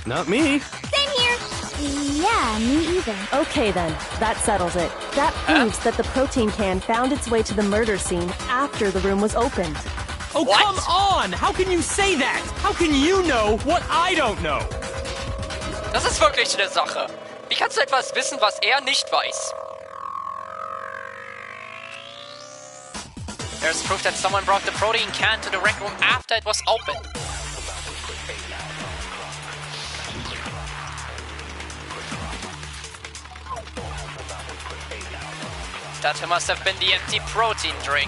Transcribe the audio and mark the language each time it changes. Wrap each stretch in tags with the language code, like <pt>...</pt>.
<en>Not me. Same here. Yeah, me either. Okay then, that settles it. That proves that the protein can found its way to the murder scene after the room was opened. Oh, What? come on! How can you say that? How can you know what I don't know?</en> <de>Das ist wirklich eine Sache. Wie kannst du etwas wissen, was er nicht weiß?</de> <en>There's proof that someone brought the protein can to the rec room after it was opened. That must have been the empty protein drink.</en>